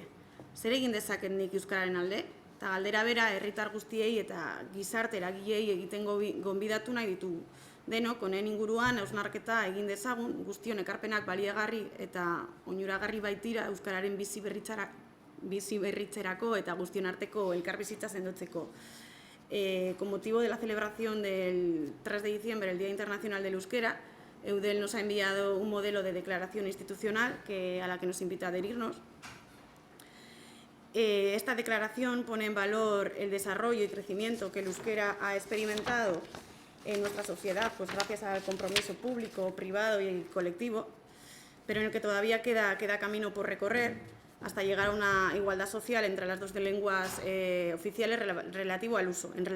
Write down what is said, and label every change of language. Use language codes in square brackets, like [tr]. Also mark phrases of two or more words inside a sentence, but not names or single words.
[eu] Zer egin dezaket nik Euskararen alde? Eta galdera bera herritar guztiei eta gizarte eragileei egiten gonbidatu nahi ditugu. Denok, honen inguruan hausnarketa egin dezagun, guztion ekarpenak baliagarri eta onuragarri baitira Euskararen bizi berritzerako eta guztion arteko elkarbizitza sendotzeko. [es] Con motivo de la celebración del 3 de diciembre, el Día Internacional del Euskera, Eudel nos ha enviado un modelo de declaración institucional a la que nos invita a adherirnos. Esta declaración pone en valor el desarrollo y crecimiento que el euskera ha experimentado en nuestra sociedad, pues gracias al compromiso público, privado y colectivo, pero en el que todavía queda camino por recorrer hasta llegar a una igualdad social entre las dos lenguas oficiales en lo relativo al uso.